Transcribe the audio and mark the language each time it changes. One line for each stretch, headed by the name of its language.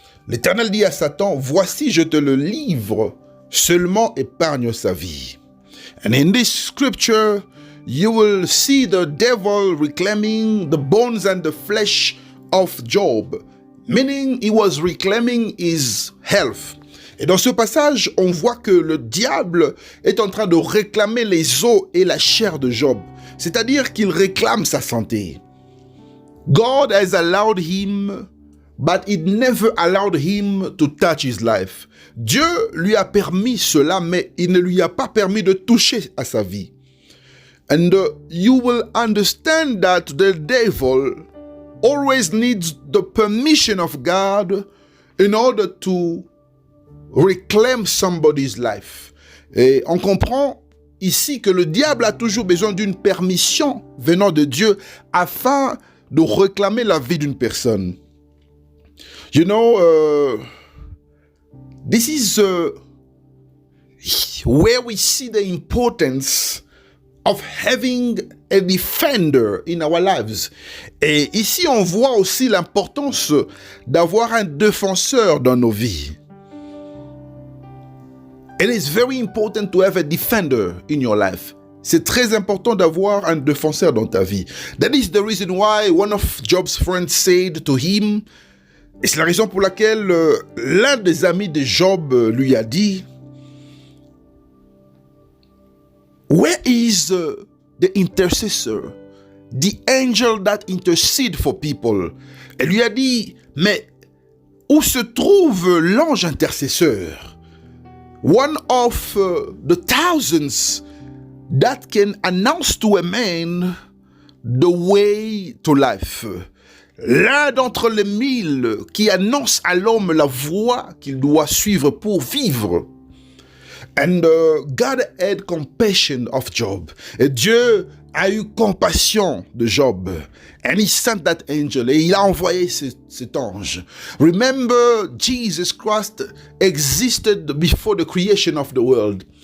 French: L'Éternel dit à Satan, voici je te le livre, seulement épargne sa vie.
English: And in this scripture, you will see the devil reclaiming the bones and the flesh of Job, meaning he was reclaiming his health.
French: Et dans ce passage, on voit que le diable est en train de réclamer les os et la chair de Job, c'est-à-dire qu'il réclame sa santé.
English: God has allowed him, but it never allowed him to touch his life.
French: Dieu lui a permis cela, mais il ne lui a pas permis de toucher à sa vie.
English: And you will understand that the devil always needs the permission of God in order to reclaim somebody's life.
French: Et on comprend ici que le diable a toujours besoin d'une permission venant de Dieu afin de réclamer la vie d'une personne.
English: You know, this is where we see the importance of having a defender in our lives.
French: Et ici, on voit aussi l'importance d'avoir un défenseur dans nos vies.
English: It is very important to have a defender in your life.
French: C'est très important d'avoir un défenseur dans ta vie.
English: That is the reason why one of Job's friends said to him,
French: et c'est la raison pour laquelle l'un des amis de Job lui a dit,
English: where is the intercessor, the angel that intercede for people?
French: Elle lui a dit, mais où se trouve l'ange intercesseur?
English: One of the thousands that can announce to a man the way to life.
French: L'un d'entre les 1000 qui annonce à l'homme la voie qu'il doit suivre pour vivre.
English: And God had compassion of Job.
French: Et Dieu a eu compassion de Job.
English: And he sent that angel.
French: Et il a envoyé cet ange.
English: Remember, Jesus Christ existed before the creation of the world.